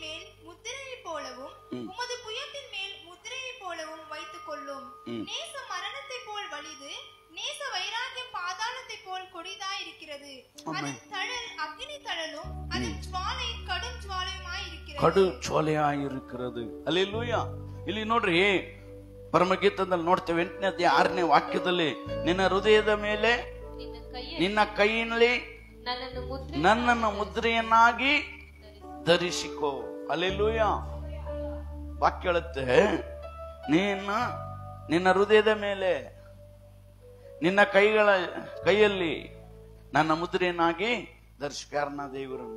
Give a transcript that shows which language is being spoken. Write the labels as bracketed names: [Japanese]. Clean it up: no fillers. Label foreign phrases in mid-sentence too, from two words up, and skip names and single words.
[Tamil] மேல் முத்திரையை போலவும் உமது புயத்தின் மேல் முத்திரையை போலவும் வைத்துக் கொள்ளும். நேச மரணத்தை போல் வலிது, நேச வைராகியம் பாதாளத்தை போல் கொடிதாய் இருக்கிறது. அதன் தழல் அக்னி தழலும் அதன் ஜுவாலை கடும் ஜுவாலையாய் இருக்கிறது. [Kannada] ಹಲ್ಲೆಲೂಯಾ. ಇಲ್ಲಿ ನೋಡ್ರಿ, ಪರಮಗೀತದಲ್ಲಿ ನೋಡ್ತೇವೆ 8ನೇ ಅಧ್ಯಾಯ 6ನೇ ವಾಕ್ಯದಲ್ಲಿ, ನಿನ್ನ ಹೃದಯದ ಮೇಲೆ ನಿನ್ನ ಕೈಯಲ್ಲಿ ನನ್ನನ್ನು ಮುದ್ರೆಯನ್ನಾಗಿ ಧರಿಸಿಕೋ. ಹಲ್ಲೆಲೂಯಾ. ವಾಕ್ಯ ಹೇಳುತ್ತೆ, ನಿನ್ನ ಹೃದಯದ ಮೇಲೆ ನಿನ್ನ ಕೈಯಲ್ಲಿ ನನ್ನ ಮುದ್ರೆಯನ್ನಾಗಿ ಧರಿಸಿಕಾರನ ದೇವರನ್ನ.